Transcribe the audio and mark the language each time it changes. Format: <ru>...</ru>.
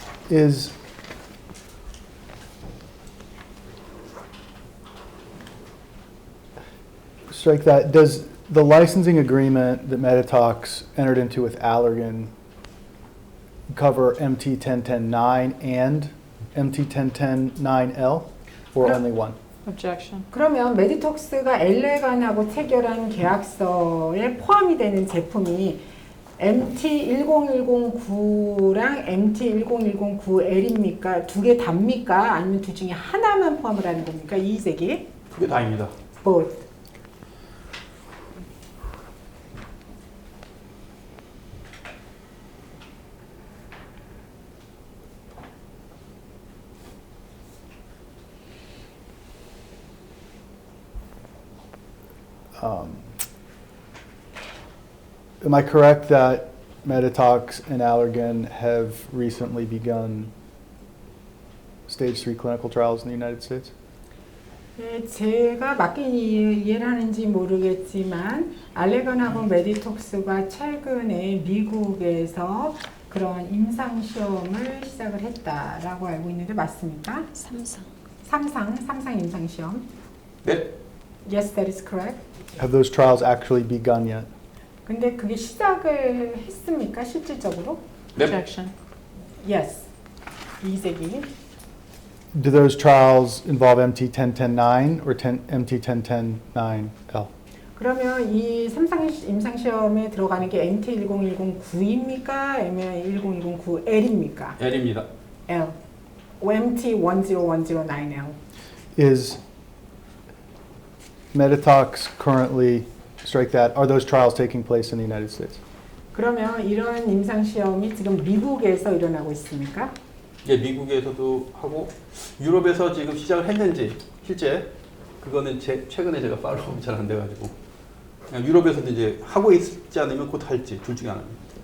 <en>Is strike that. Does the licensing agreement that BOTOX entered into with Allergan cover MT-1010-9 and MT-1010-9L, or only one? Objection.</en> <ko>그러면 메디톡스가 엘레간하고 체결한 계약서에 포함이 되는 제품이 MT-10109랑 MT-10109L입니까? 두 개 답니까? 아니면 둘 중에 하나만 포함을 하는 겁니까? 이 세 개? 두 개 다입니다.</ko> <en>both. Am I correct that BOTOX and Allergan have recently begun stage 3 clinical trials in the United States?</en> <ko>네, 제가 맞게 이해를 하는지 모르겠지만 알레건하고 메디톡스가 최근에 미국에서 그런 임상 시험을 시작을 했다라고 알고 있는데 맞습니까? 삼상 임상 시험. 네.</ko> <en>Yes, that is correct. Have those trials actually begun yet?</en> <ko>근데 그게 시작을 했습니까? 실질적으로? 네.</ko> <en>Yes. 이세기. Do those trials involve MT1010-9 or MT1010-9L?</en> <ko>그러면 이 삼상 임상 시험에 들어가는 게 MT10109입니까? 아니면 10109L입니까? L입니다.</ko> <en>L. MT10109L. Is BOTOX currently, strike that, are those trials taking place in the United States?</en> <ko>그러면 이런 임상 시험이 지금 미국에서 일어나고 있습니까? 예, 미국에서도 하고 유럽에서 지금 시작을 했는지 실제 그거는 최근에 제가 팔로우가 잘 안 돼가지고 그냥 유럽에서도 이제 하고 있지 않으면 곧 할지 둘 중에 하나입니다.</ko>